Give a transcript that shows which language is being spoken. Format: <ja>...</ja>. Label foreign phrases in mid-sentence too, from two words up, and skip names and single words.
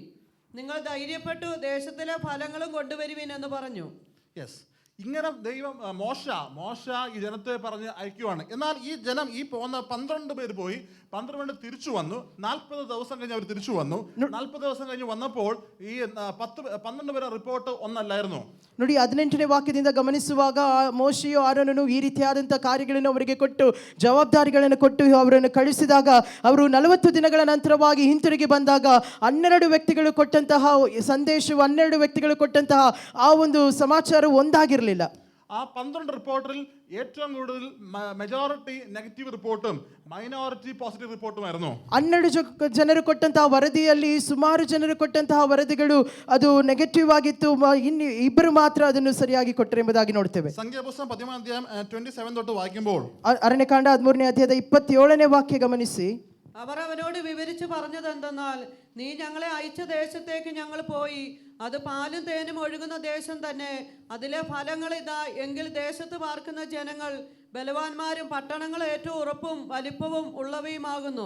<ml>നിങ്ങൾ ധൈര്യപ്പെട്ടു ദേശത്തിലെ ഫലങ്ങളും കൊണ്ടുവരുവീൻ എന്ന് പറഞ്ഞു. യെസ്, ഇങ്ങനെ ദൈവം മോശ ഈ ജനത്തെ പറഞ്ഞ് അയക്കുവാണ്. എന്നാൽ ഈ ജനം ഈ പോകുന്ന 12 പേര് പോയി 12 തിരിച്ചു വന്നു. 40 ദിവസം കഴിഞ്ഞ് അവർ തിരിച്ചു വന്നു. 40 ദിവസം കഴിഞ്ഞ് വന്നപ്പോൾ ഈ 12 പേരെ റിപ്പോർട്ട് ഒന്നല്ലായിരുന്നു.</ml> <kn>ನೋಡಿ, 18ನೇ ವಾಕ್ಯದಿಂದ ಗಮನಿಸುವಾಗ ಮೋಶೆಯು ಆರೋನನು ಈ ರೀತಿಯಾದಂಥ ಕಾರ್ಯಗಳನ್ನು ಅವರಿಗೆ ಕೊಟ್ಟು ಜವಾಬ್ದಾರಿಗಳನ್ನು ಕೊಟ್ಟು ಅವರನ್ನು ಕಳಿಸಿದಾಗ ಅವರು 40 ದಿನಗಳ ನಂತರವಾಗಿ ಹಿಂತಿರುಗಿ ಬಂದಾಗ 12 ವ್ಯಕ್ತಿಗಳು ಕೊಟ್ಟಂತಹ ಸಂದೇಶವು 12 ವ್ಯಕ್ತಿಗಳು ಕೊಟ್ಟಂತಹ ಆ ಒಂದು ಸಮಾಚಾರ ಒಂದಾಗಿರಲಿಲ್ಲ.</kn> <ml>ആ 12 റിപ്പോർട്ടിൽ ഏറ്റവും കൂടുതൽ മെജോറിറ്റി നെഗറ്റീവ് റിപ്പോർട്ടും മൈനോറിറ്റി പോസിറ്റീവ് റിപ്പോർട്ടുമായിരുന്നു.</ml> <kn>12 ಜನರು ಕೊಟ್ಟಂತಹ ವರದಿಯಲ್ಲಿ ಸುಮಾರು ಜನರು ಕೊಟ್ಟಂತಹ ವರದಿಗಳು ಅದು ನೆಗೆಟಿವ್ ಆಗಿತ್ತು. ಇನ್ನು ಇಬ್ಬರು ಮಾತ್ರ ಅದನ್ನು ಸರಿಯಾಗಿ ಕೊಟ್ಟರು ಎಂಬುದಾಗಿ ನೋಡ್ತೇವೆ.</kn> <ml>സംഖ്യാപുസ്തകം 13 അധ്യായം 27 തൊട്ട് വായിക്കുമ്പോൾ</ml> <kn>ಅರಣ್ಯಕಾಂಡ 13ನೇ ಅಧ್ಯಾಯದ 27ನೇ ವಾಕ್ಯ ಗಮನಿಸಿ.</kn> <ml>അവർ അവനോട് വിവരിച്ചു പറഞ്ഞത് എന്തെന്നാൽ, നീ ഞങ്ങളെ അയച്ച ദേശത്തേക്ക് ഞങ്ങൾ പോയി, അത് പാലും തേനും ഒഴുകുന്ന ദേശം തന്നെ. അതിലെ ഫലങ്ങൾ ഇതാ. എങ്കിൽ ദേശത്ത് പാർക്കുന്ന ജനങ്ങൾ ബലവാന്മാരും പട്ടണങ്ങൾ ഏറ്റവും ഉറപ്പും വലിപ്പവും ഉള്ളവയുമാകുന്നു.</ml>